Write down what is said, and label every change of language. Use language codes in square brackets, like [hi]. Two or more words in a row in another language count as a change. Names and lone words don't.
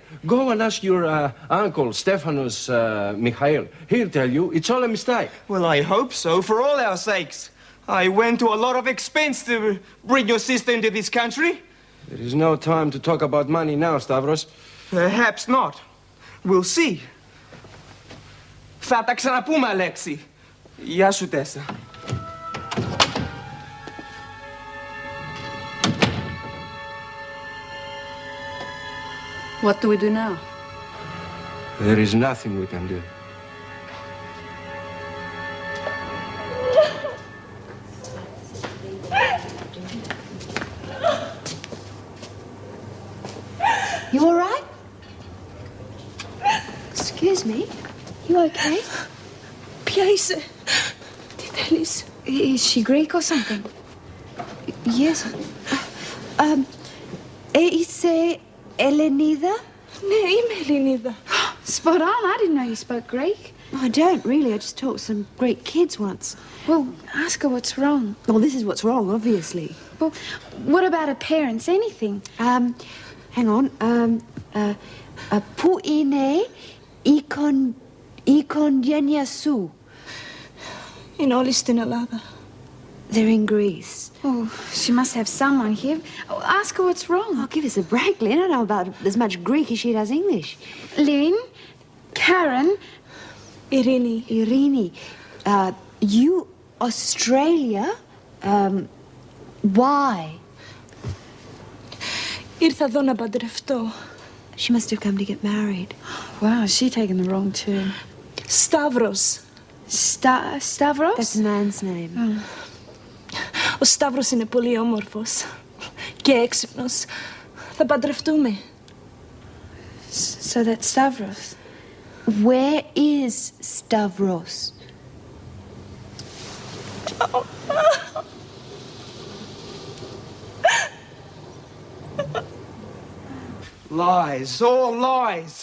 [en] Go and ask your uncle, Stephanos Mikhail. He'll tell you it's all a mistake. Well, I hope so, for all our sakes. I went to a lot of expense to bring your sister into this country. There is no time to talk about money now, Stavros. Perhaps not. We'll see. [el] Θα τα ξαναπούμε, Αλέξη. Γεια σου, Τέσσα. [en] What do we do now? There is nothing we can do. You all right? Excuse me. You okay? [el] Ποια είσαι? Τι θέλεις? [en] Is she Greek or something? Yes. [el] Είσαι Ελληνίδα? Ναι, είμαι Ελληνίδα. [en] Spot on. I didn't know you spoke Greek. I don't really. I just taught some Greek kids once. Well, ask her what's wrong. Well, this is what's wrong, obviously. Well, what about her parents? Anything? Hang on. [el] Πού είναι η οικογένεια σου? Είναι όλοι στην Ελλάδα. [en] They're in Greece. Oh, she must have someone here. Oh, ask her what's wrong. Oh, give us a break, Lynn. I know about as much Greek as she does English. Lynn, Karen, Ειρήνη. Ειρήνη, you Australia? Why? [el] Ήρθα εδώ να παντρευτώ. [en] She must have come to get married. Wow, is she taking the wrong turn? Σταύρος. Stavros? That's a man's name. Oh. [el] Ο Σταύρος είναι πολύ όμορφος και έξυπνος. Θα παντρευτούμε. [en] So that's Stavros. Where is Stavros? Lies, all lies.